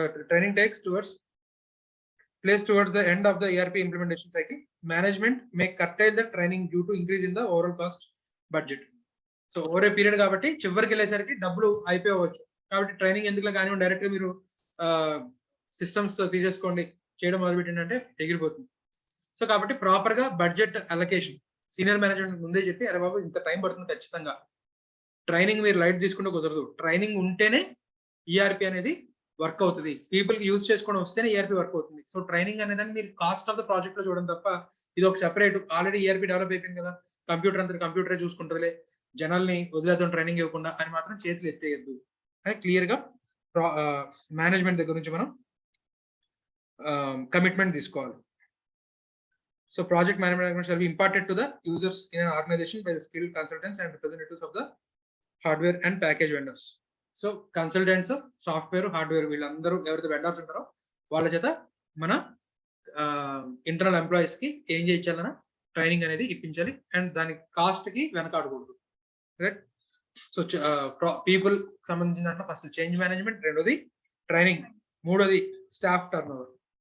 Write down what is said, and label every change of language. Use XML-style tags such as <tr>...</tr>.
<en>Training takes place towards the end of the ERP implementation cycle. Management may curtail the training due to increase in the overall cost budget.</en> <te>So over ఏ period కాబట్టి చివరికి వెళ్ళేసరికి డబ్బులు అయిపోవచ్చు. కాబట్టి training ఎందుకు కానీ direct గా మీరు సిస్టమ్స్ తీసేసుకోండి చేయడం మొదలుపెట్టిందంటే ఎగిరిపోతుంది. సో కాబట్టి ప్రాపర్ గా బడ్జెట్ అలొకేషన్ సీనియర్ మేనేజ్మెంట్ ముందే చెప్పి, అరే బాబు ఇంత టైం పడుతుంది ఖచ్చితంగా, ట్రైనింగ్ మీరు లైట్ తీసుకుంటే కుదరదు, ట్రైనింగ్ ఉంటేనే ఈఆర్పి అనేది వర్క్ అవుతుంది, పీపుల్ కి యూజ్ చేసుకోవడం వస్తేనే ఈఆర్పి వర్క్ అవుతుంది. సో ట్రైనింగ్ అనేది మీరు కాస్ట్ ఆఫ్ ద ప్రాజెక్ట్ లో చూడడం తప్ప ఇది ఒక సెపరేట్ ఆల్రెడీ ఈఆర్పి డెవలప్ అయిపోయింది కదా, కంప్యూటర్ అంతా కంప్యూటరే చూసుకుంటుందిలే, జనాల్ని వదిలేద్దాం ట్రైనింగ్ ఇవ్వకుండా అని మాత్రం చేతులు ఎత్తేయద్దు అని క్లియర్ గా మేనేజ్మెంట్ దగ్గర నుంచి మనం కమిట్మెంట్ తీసుకోవాలి.</te> <en>So project management shall be imparted to the users in an organization by the skilled consultants and representatives of the hardware and package vendors. So consultants, software, hardware</en> <te>వీళ్ళందరూ ఎవరైతే vendors ఉంటారో వాళ్ళ చేత మన ఇంటర్నల్ ఎంప్లాయీస్ కి ఏం చేయించాలన్నా training అనేది ఇప్పించాలి and దాని కాస్ట్ కి వెనకాడకూడదు. రైట్. సో పీపుల్ సంబంధించిన ఫస్ట్ చేంజ్ మేనేజ్మెంట్, రెండోది ట్రైనింగ్, మూడోది స్టాఫ్ టర్న్ ఓవర్.</te>